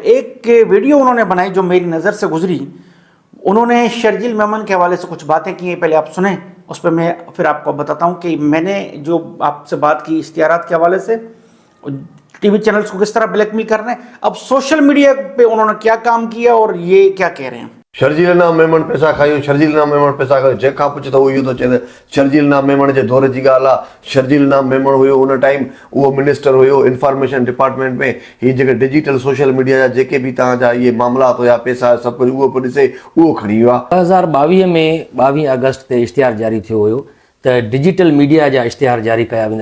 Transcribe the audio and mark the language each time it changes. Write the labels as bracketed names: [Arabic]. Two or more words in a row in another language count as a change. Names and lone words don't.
[Urdu] ایک ویڈیو انہوں نے بنائی جو میری نظر سے گزری. انہوں نے شرجیل میمن کے حوالے سے کچھ باتیں کی ہیں، پہلے آپ سنیں، اس پہ میں پھر آپ کو بتاتا ہوں کہ میں نے جو آپ سے بات کی اشتہارات کے حوالے سے، [English] TV channels [Urdu] کو کس طرح بلیک میل کر رہے ہیں، اب [English] social media [Urdu] پہ انہوں نے کیا کام کیا اور یہ کیا کہہ رہے ہیں. [Sindhi] شرجیل نام میمن پیسہ کھایو، شرجیل نام میمن پیسہ کھایو. جंहिंखां पुछे त उहो इहो थो चए शर्जील नाम मेमन जे दौर जी ॻाल्हि आहे. शर्जील नाम मेमन हुयो उन टाइम, उहो मिनिस्टर हुयो [English] information department [Sindhi] में. हीअ जेके [English] digital social media [Sindhi] जा जेके बि तव्हांजा इहे मामलात हुया, पैसा सभु कुझु उहो पियो ॾिसे, उहो खणी वियो आहे. 2022 में 22 अगस्त ते इश्तिहार जारी थियो हुयो त [English] digital media [Sindhi] जा इश्तिहार जारी कया वेंदा.